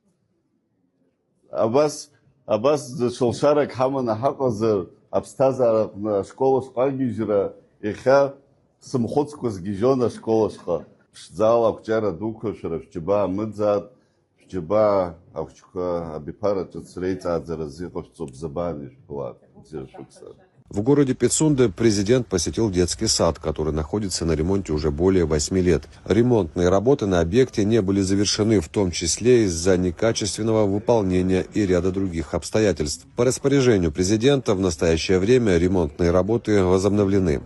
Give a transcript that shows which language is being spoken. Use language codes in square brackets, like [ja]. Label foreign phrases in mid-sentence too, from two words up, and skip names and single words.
[ab] Абас ҽылшарак ҳаманы ҳаҟазар, аԥсҭазаараҟны ашкол ашҟа агьежьра иахьа сымхәыцқәа згьежьон ашкол ашҟа. Ԥшӡала ақәҿиара дуқәа шәара шәџьабаа амыӡаат, шәџьабаа ахәҷқәа абиԥара ҿыц реиҵааӡаразы иҟашәҵо бзабаан ишәԥылаат. Бзиа шәықәсаат. [ru] В городе Пицунде президент посетил детский сад, который находится на ремонте уже более 8 лет. Ремонтные работы на объекте не были завершены, в том числе из-за некачественного выполнения и ряда других обстоятельств. По распоряжению президента в настоящее время ремонтные работы возобновлены.